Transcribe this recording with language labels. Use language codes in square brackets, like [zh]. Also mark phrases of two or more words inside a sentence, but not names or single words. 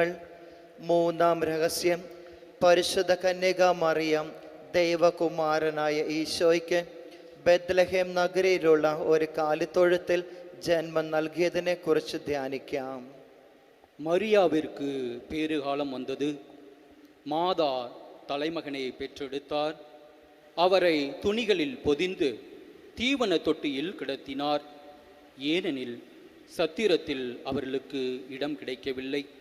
[ml] മൂന്നാം രഹസ്യം, പരിശുദ്ധ കന്യക മറിയം ദൈവകുമാരനായ ഈശോയ്ക്ക് ബെത്ലഹേം നഗരിയിലുള്ള ഒരു കാലിത്തൊഴുത്തിൽ ജന്മം നൽകിയതിനെ കുറിച്ച് ധ്യാനിക്കാം. [ta] மரியாவிற்கு பேறுகாலம் வந்தது. மாதா தலைமகனை பெற்றெடுத்தார். அவரை துணிகளில் பொதிந்து தீவன தொட்டியில் கிடத்தினார். ஏனெனில் சத்திரத்தில் அவர்களுக்கு இடம் கிடைக்கவில்லை.